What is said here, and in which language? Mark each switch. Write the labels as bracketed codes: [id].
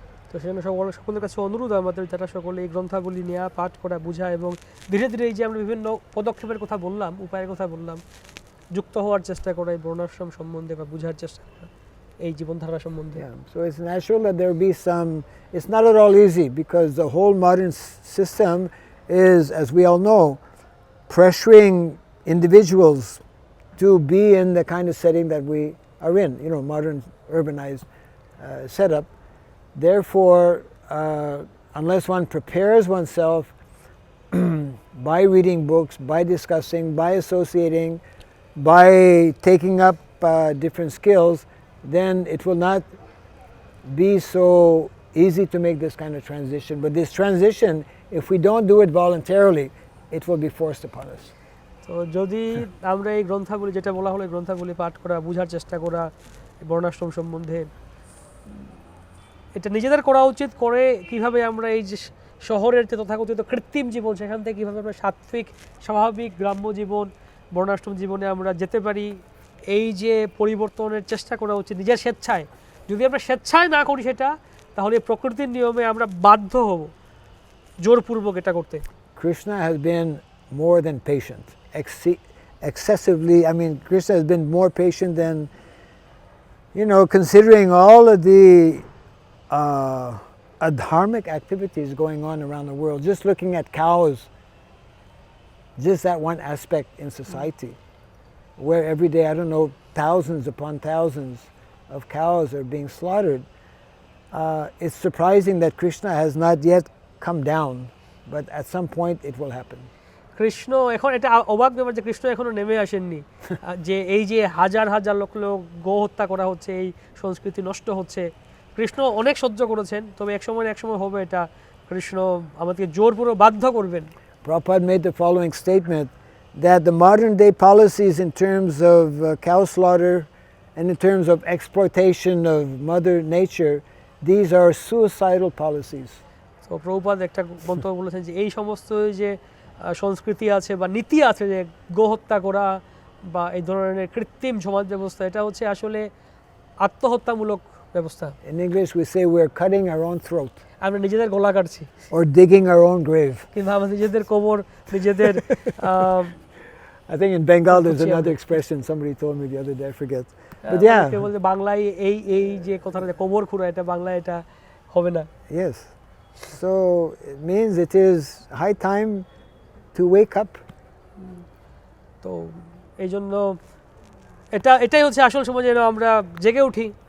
[bn] তো সেজন্য সকলের কাছে অনুরোধ আমাদের যারা সকলে এই গ্রন্থাবলী নেওয়া পাঠ করা বোঝা এবং ধীরে ধীরে এই যে আমরা বিভিন্ন পদক্ষেপের কথা বললাম, উপায়ের কথা বললাম, যুক্ত হওয়ার চেষ্টা করা এই বর্ণাশ্রম সম্বন্ধে বা বোঝার চেষ্টা করা এই জীবনধারা সম্বন্ধে। [en] So it's natural that there will be some, it's not at all easy because the whole modern system is, as we all know, pressuring individuals to be in the kind of setting that we are in, modern urbanized setup. Therefore, unless one prepares oneself by reading books, by discussing, by associating, by taking up different skills, then it will not be so easy to make this kind of transition. But this transition, if we don't do it voluntarily, it will be forced upon us. [bn] তো যদি আমরা এই গ্রন্থাবলী, যেটা বলা হলো গ্রন্থাবলী পাঠ করা, বোঝার চেষ্টা করা বর্ণাশ্রম সম্বন্ধে, এটা নিজেদের করা উচিত। করে কিভাবে আমরা এই যে শহরের যে তথাকথিত কৃত্রিম জীবন, সেখান থেকে কীভাবে আমরা সাত্ত্বিক স্বাভাবিক গ্রাম্য জীবন বর্ণাশ্রম জীবনে আমরা যেতে পারি, এই যে পরিবর্তনের চেষ্টা করা উচিত নিজের স্বেচ্ছায়। যদি আমরা স্বেচ্ছায় না করি সেটা, তাহলে প্রকৃতির নিয়মে আমরা বাধ্য হব জোরপূর্বক এটা করতে। [en] Krishna has been more than patient, excessively. I mean, Krishna has been more patient than, considering all of the adharmic activities going on around the world. Just looking at cows, just that one aspect in society, where every day, I don't know, thousands upon thousands of cows are being slaughtered. It's surprising that Krishna has not yet come down, but at some point it will happen. [bn] Krishna এখন, এটা অবাক ব্যাপার যে কৃষ্ণ এখনো নেমে আসেননি, যে এই যে হাজার হাজার লক্ষ লোক গো হত্যা করা হচ্ছে, এই সংস্কৃতি নষ্ট হচ্ছে। কৃষ্ণ অনেক সহ্য করেছেন, তবে এক সময় হবে এটা কৃষ্ণ আমাদেরকে জোরপূর্বক বাধ্য করবেন। [en] Prabhupada made the following statement, that the modern day policies in terms of cow slaughter and in terms of exploitation of Mother Nature, these are suicidal policies. [bn] তো প্রভুপাদ একটা মন্তব্য বলেছেন যে এই সমস্ত যে সংস্কৃতি আছে বা নীতি আছে, যে গোহত্যা করা বা এই ধরনের কৃত্রিম সমাজ ব্যবস্থা, এটা হচ্ছে আসলে আত্মহত্যামূলক ব্যবস্থা। [en] In English we say we're cutting our own throat. [bn] আমরা নিজেদের গলা কাটছি, [en] or digging our own grave. [bn] কিংবা আমরা নিজেদের কবর নিজেদের [en] I think in Bengal there's another expression somebody told me the other day, I forget. But yeah, [bn] কে বলে বাংলায় এই যে কথাটা কবর খুঁড়া, এটা বাংলায় এটা হবে না। [en] Yes. So it means it is high time to wake up. [bn] তো এই জন্য এটাই হচ্ছে আসল সময় যেন আমরা জেগে উঠি।